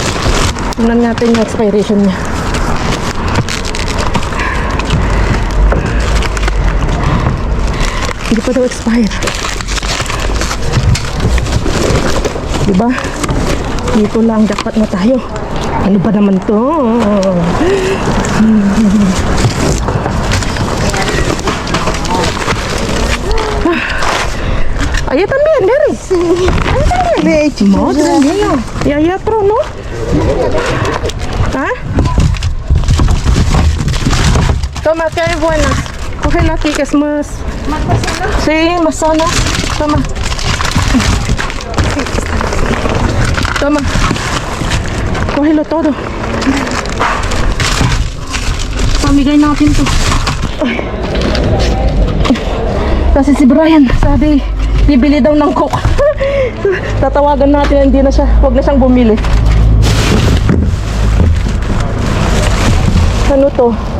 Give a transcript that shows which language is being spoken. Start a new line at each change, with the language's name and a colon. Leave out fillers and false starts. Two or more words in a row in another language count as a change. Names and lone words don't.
Filipino: Tingnan natin yung expiration niya. Hindi pa daw expire. Diba? Dito lang jackpot na tayo. Ano ba naman to?
Spanish: Ahí también, Mary. Sí. Ahí también. Leche. Madre mía. Y ahí otro, ¿no? ¿Ah? Toma, que hay buenas. Cógela aquí, que es más... ¿Más pasando? Sí, más sana. Toma. Toma. Cógelo todo.
Filipino: Pamigay natin to. Ay. Kasi si Brian, sabi, bibili daw ng Coke. Tatawagan natin, hindi na siya, huwag na siyang bumili. Ano to?